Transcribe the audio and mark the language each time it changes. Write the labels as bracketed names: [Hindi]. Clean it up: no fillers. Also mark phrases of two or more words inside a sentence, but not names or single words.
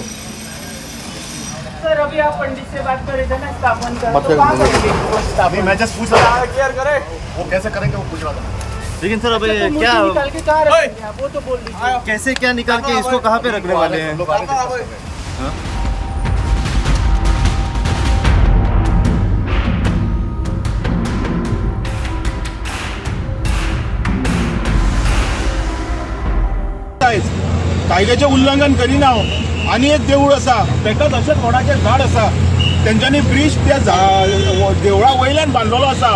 [Hindi] सर, अभी आप पंडित से बात कर रहे थे ना स्थापन का, मत तो कहाँ करेंगे। करेंगे? अभी मैं जस्ट पूछ रहा था क्लियर करे वो कैसे करेंगे वो पूछ रहा था. लेकिन सर अभी तो क्या मूर्ति निकाल के कहाँ रखेंगे आप? वो तो बोल दीजिए. कैसे क्या निकाल के इसको कहाँ पे रखने वाले हैं? हाँ? [Konkani] कायद्याचे उल्लंघन करिना. आणि एक देऊळ असा तेका तशेंच व्हडाचें झाड आसा, तेंच्यांनी ब्रिज त्या देवळा वयल्यान बांदलेलो आसा.